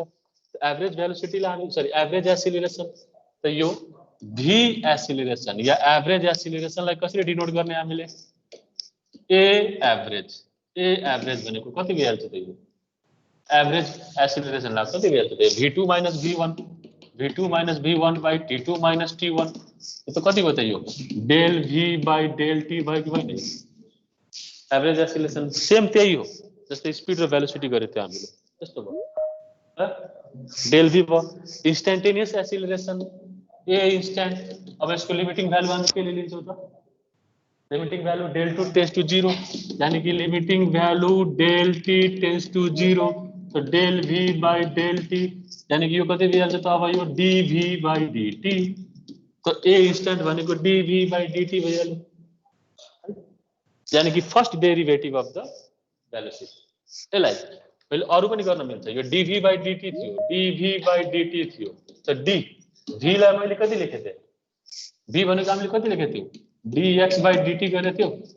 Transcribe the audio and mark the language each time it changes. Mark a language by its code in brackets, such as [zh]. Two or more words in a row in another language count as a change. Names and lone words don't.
[ne] एभरेज भेलोसिटीलाई हामी [en] sorry average acceleration [ne] त यो v एसिलरेसन या एभरेज एसिलरेसनलाई कसरी डिनोट गर्ने हामीले? ए एभरेज भनेको कति भइहाल्छ त यो एभरेज एसिलरेसनलाई कति भइहाल्छ त v2 - v1 v2 - v1 by t2 - t1 यो त कति भयो त यो डेल v by डेल t भयो कि भएन? [en] average acceleration same [ne] त्यही हो जस्तै स्पिड र भेलोसिटी गरे थियो हामीले, त्यस्तो भयो। डेल v भयो। [en] instantaneous acceleration a instant, [ne] अब यसको लिमिटिङ भ्यालु हामी के लिन्छौँ त [en] limiting value del t tends to 0, [hi] यानी कि [en] limiting value del t tends to 0 [ne] तो [en] del v by del t, [hi] यानी कि [ne] यो कति भइहाल्छ त अब यो [en] dv by dt, [ne] तो ए इन्स्टेन्ट भनेको [en] dv by dt [ne] भइहाल्यो, [hi] यानी कि [en] first derivative of the velocity. [ne] यसलाई मैले अरु पनि गर्न मिल्छ, यो [en] dv by dt [ne] थियो, [en] dv by dt [ne] थियो, त d v लाई मैले कति लेखे थिए v भनेको हामीले कति लेखे थियौ [en] dx by dt [ne] गरे थियो,